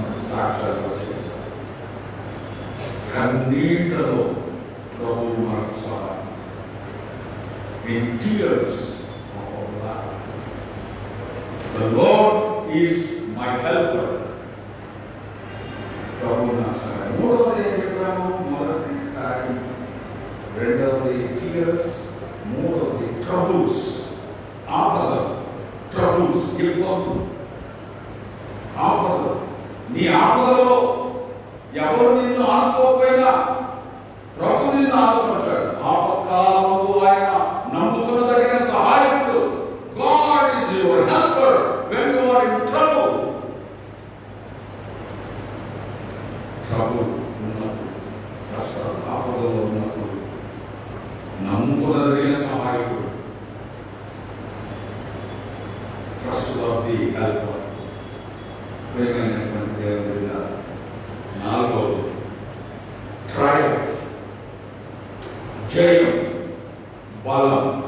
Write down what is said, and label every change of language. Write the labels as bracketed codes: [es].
[te] సాక్షాత్ కన్నీళ్లలో ప్రభువు మనకు సహాయం. [en] In tears of our life, the Lord is my helper. [te] ప్రభువు నా సహాయం. మూడవది ఏం చెప్పాము? మొదటి కార్యం, రెండవది టీయర్స్, మూడవది ట్రబుల్స్, ఆపదలు. ట్రబుల్స్, ఇబ్బందులు, ఆపదలు. నీ ఆపదలో ఎవరు నిన్ను ఆనుకోకపోయినా ప్రభు నిన్ను ఆనుకుంటాడు. ఆపత్కాలంలో ఆయన నమ్ముకున్నదగిన సహాయకుడు. [en] God is your helper when you are in trouble. [te] trouble ఉన్నప్పుడు, కష్టాలు, ఆపదలో ఉన్నప్పుడు నమ్ముకున్నదగిన సహాయకుడు. trustworthy helper. ప్రియమైనటువంటి దేవుని బిడ్డలారా, నాలుగవది ట్రయంఫ్, జయం, బలం.